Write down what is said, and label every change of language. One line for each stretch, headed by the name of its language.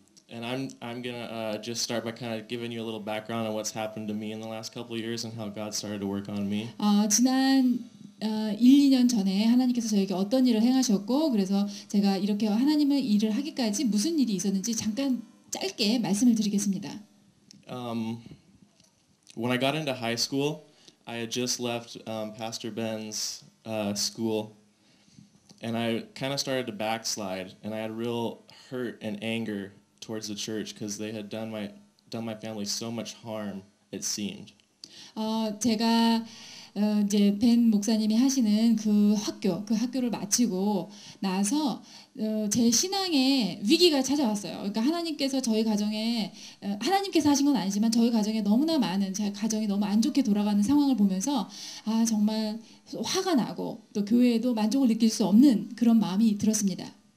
English: And I'm gonna just start by kind of giving you a little background on what's happened to me in the last couple of years and how God started to work on me.
Korean: 지난 1, 2년 전에 하나님께서 저에게 어떤 일을 행하셨고 그래서 제가 이렇게 하나님의 일을 하기까지 무슨 일이 있었는지 잠깐 짧게 말씀을 드리겠습니다.
English: When I got into high school, I had just left Pastor Ben's school, and I kind of started to backslide, and I had real hurt and anger towards the church because they had done my family so much harm, it seemed.
Korean: 제가 이제 벤 목사님이 하시는 그 학교를 마치고 나서 제 신앙에 위기가 찾아왔어요. 그러니까 하나님께서 저희 가정에 하나님께서 하신 건 아니지만 저희 가정에 너무나 많은 제 가정이 너무 안 좋게 돌아가는 상황을 보면서 정말 화가 나고 또 교회에도 만족을 느낄 수 없는 그런 마음이 들었습니다.